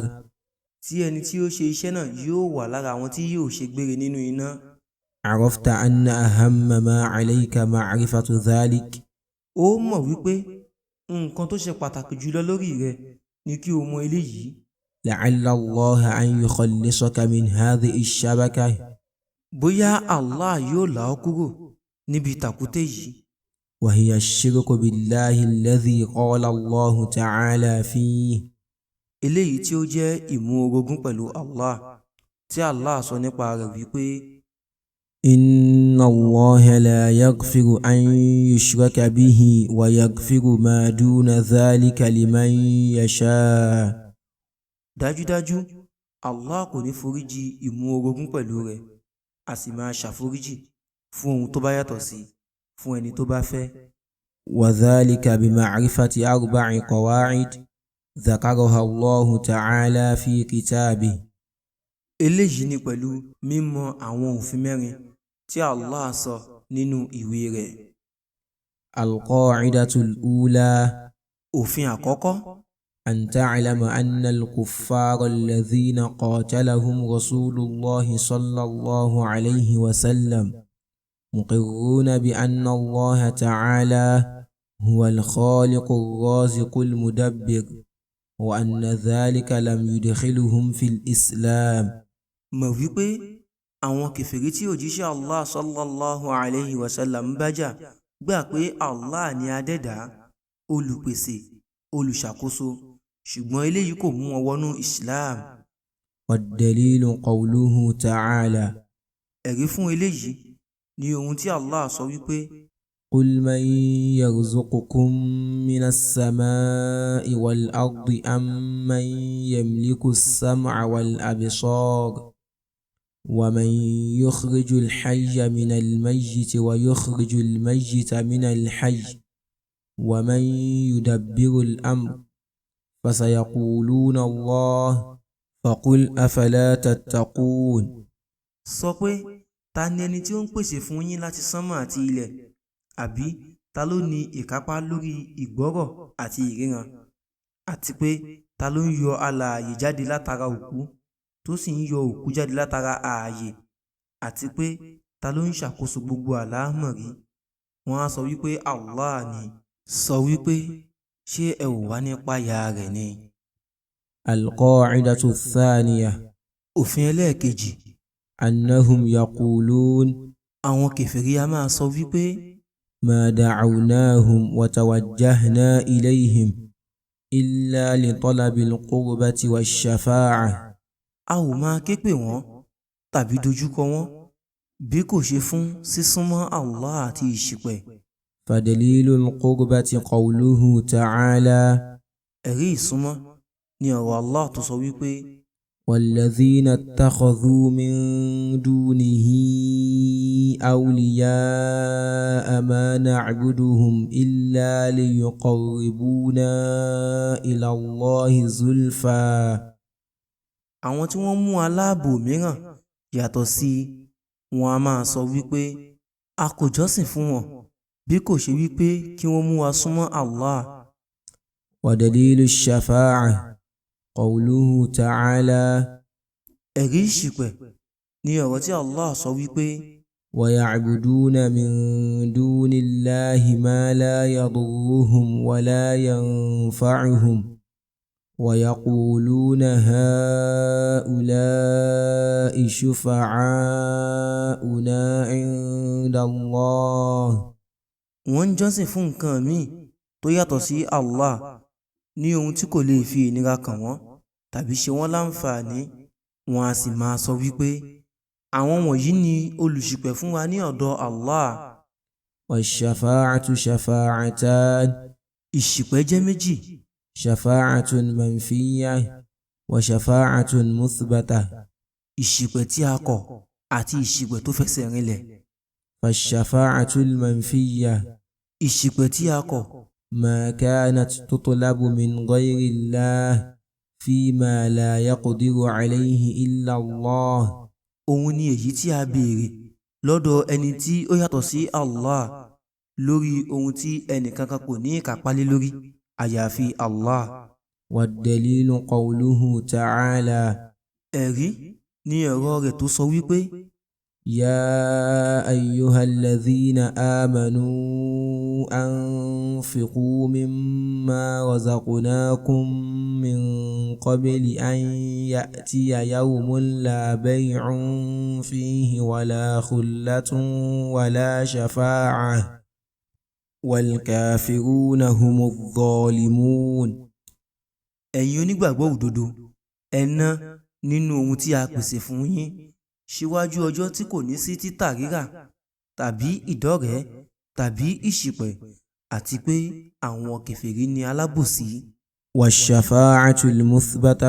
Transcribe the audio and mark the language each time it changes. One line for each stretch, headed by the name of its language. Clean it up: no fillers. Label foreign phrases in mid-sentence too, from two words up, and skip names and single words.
Yoruba: Tí ẹni tí ó ṣe iṣẹ́ náà yóò wà lára àwọn tí yóò ṣe gbére nínú iná.
Arabic: عرفت أن أهم ما عليك معرفة ذلك.
Yoruba: Ó mọ̀ wípé nǹkan tó ṣe pàtàkì jùlọ lórí rẹ ni kí o mọ eléyìí.
Arabic: لعل الله أن يخلصك من هذه الشبكة.
Yoruba: Bóyá Allah yóò là ọ́ kúrò níbi tàkúté yìí.
Arabic: وهي الشرك بالله الذي قال الله تعالى فيه.
Yoruba: Eléyìí tí ó jẹ́ ìmú orogún pẹ̀lú Allah tí Allah sọ nípa rẹ̀ wípé
Arabic: إن الله لا يغفر أن يشرك به ويغفر ما دون ذلك لمن يشاء.
Yoruba: Dájúdájú Allah kò ní foríjì ìmú orogún pẹ̀lú rẹ̀, a sì máa ṣàforíjì fún ohun tó bá yàtọ̀ sí fún ẹni tó bá fẹ́.
Arabic: وذلك بمعرفة أربع قواعد ذكرها الله تعالى في كتابه.
Yoruba: Eléyìí ni pẹ̀lú mímọ̀ àwọn òfin mẹ́rin tí Allah sọ nínú ìwé rẹ̀.
Arabic: القاعدة الأولى.
Yoruba: Òfin àkọ́kọ́.
Arabic: أن تعلم أن الكفار الذين قاتلهم رسول الله صلى الله عليه وسلم مقرون بأن الله تعالى هو الخالق الرازق المدبر وأن ذلك لم يدخلهم في الإسلام.
Yoruba: mọ̀ wípé àwọn kèfèrí tí òjíṣẹ́ Allah
Arabic: صلى الله عليه وسلم
Yoruba: bá jà gbà pé Allah ni adẹ́dá, olùpèsè, olùṣàkóso, ṣùgbọ́n eléyìí kò mú wọn wọnú Islam.
Arabic: والدليل قوله تعالى
Yoruba: ẹ̀rí fún eléyìí ni ohun tí Allah sọ wípé
Arabic: قل من يرزقكم من السماء والأرض أم من يملك السمع والأبصار ومن يخرج الحي من الميت ويخرج الميت من الحي ومن يدبر الأمر فسيقولون الله فقل أفلا تتقون.
Yoruba: sọ pé ta ni ẹni tí ó ń pèsè fún yín láti sánmọ̀ àti ilẹ̀, àbí ta ló ní ìkápá lórí ìgbọ́rọ̀ àti ìríran, àti pé ta ló ń yọ alààyè jáde látara òkú tó sì ń yọ òkú jáde látara ààyè, àti pé ta ló ń ṣàkóso gbogbo àlámọ̀rí. Wọ́n á sọ wípé Allah ni. Sọ wípé ṣé ẹ ò wá nípa ya rẹ̀ ni.
Arabic: القاعدة الثانية
Yoruba: òfin ẹlẹ́ẹ̀kejì,
Arabic: أنهم يقولون
Yoruba: àwọn kèfèrí a máa sọ wípé
Arabic: ما دعوناهم وتوجهنا إليهم إلا لطلب القربة والشفاعة.
Yoruba: a ò máa ké pè wọ́n tàbí dojúkọ wọ́n bí kò ṣe fún sísúnmọ́ Allah àti ìṣìpẹ̀.
Arabic: فدليل القربة قوله تعالى
Yoruba: ẹ̀rí ìsúnmọ́ ni ọ̀rọ̀ Allah tó sọ wípé
Arabic: والذين اتخذوا من دونه أولياء ما نعبدهم إلا ليقربونا إلى الله زلفى.
Yoruba: àwọn tí wọ́n mú aláàbò mìíràn yàtọ̀ sí wọn a máa sọ wípé a kò jọ́sìn fún wọn bí kò ṣe wípé kí wọ́n mú wa súnmọ́ Allah.
Arabic: ودليل الشفاعة قوله تعالى
Yoruba: ẹ̀rí ìṣìpẹ̀ ni ọ̀rọ̀ tí Allah sọ wípé
Arabic: ويعبدون من دون الله ما لا يضرهم ولا ينفعهم ويقولون هؤلاء شفعاؤنا عند الله.
Yoruba: wọ́n ń jọ́sìn fún nǹkan míì tó yàtọ̀ sí Allah ní ohun tí kò lè fi ìnira kàn wọ́n tàbí ṣe wọ́n láǹfààní. Wọ́n á sì máa sọ wípé àwọn wọ̀nyí ni olùṣìpẹ̀ fún wa ní ọ̀dọ̀ Allah.
Arabic: والشفاعة شفاعتان
Yoruba: ìṣìpẹ̀ jẹ́ méjì.
Arabic: شفاعة منفية وشفاعة مثبتة.
Yoruba: ìṣìpẹ̀ tí a kọ̀ àti ìṣìpẹ̀ tó fẹsẹ̀ rinlẹ̀.
Arabic: فالشفاعة المنفية
Yoruba: ìṣìpẹ̀ tí a kọ̀
Arabic: ما كانت تطلب من غير الله فيما لا يقدر عليه إلا الله.
Yoruba: òun ni èyí tí a béèrè lọ́dọ̀ ẹni tí ó yàtọ̀ sí Allah lórí ohun tí ẹnìkankan kò ní ìkápá lé lórí àyàfi Allah.
Arabic: والدليل قوله تعالى
Yoruba: ẹ̀rí ni ọ̀rọ̀ rẹ̀ tó sọ wípé
Arabic: يا أيها الذين آمنوا أنفقوا مما رزقناكم من قبل أن يأتي يوم لا بيع فيه ولا خلة ولا شفاعة والكافرون هم الظالمون.
Yoruba: ẹ̀yin onígbàgbọ́ òdodo, ẹ ná nínú ohun tí a pèsè fún yín síwájú ọjọ́ tí kò ní sí títà rírà tàbí ìdọ́rẹ̀ẹ́ tàbí ìṣìpẹ̀, àti pé àwọn kèfèrí ni alábòsí.
Arabic: والشفاعة المثبتة